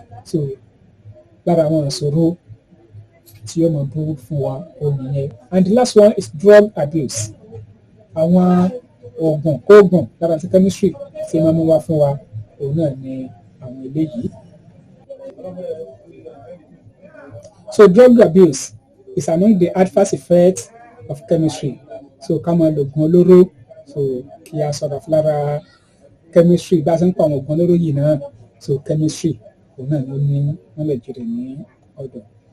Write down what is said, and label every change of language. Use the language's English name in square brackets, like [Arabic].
[Yoruba] So lára àwọn ìṣòro tí yóò máa bú fún wa òun nìyẹn. [English] And the last one is drug abuse. [Yoruba] Àwọn oògùn kóògùn lára tí chemistry tí máa mú wá fún wa òun náà ni àwọn eléyìí. [English] So drug abuse is among the adverse effects of chemistry. [Yoruba] So ká máa lo oògùn olóró, so kí a sọ̀rọ̀ lára chemistry bá a ṣe ń pa àwọn oògùn olóró yìí náà, so chemistry òun náà ló ní knowledge rẹ̀ ní ọ̀dọ̀.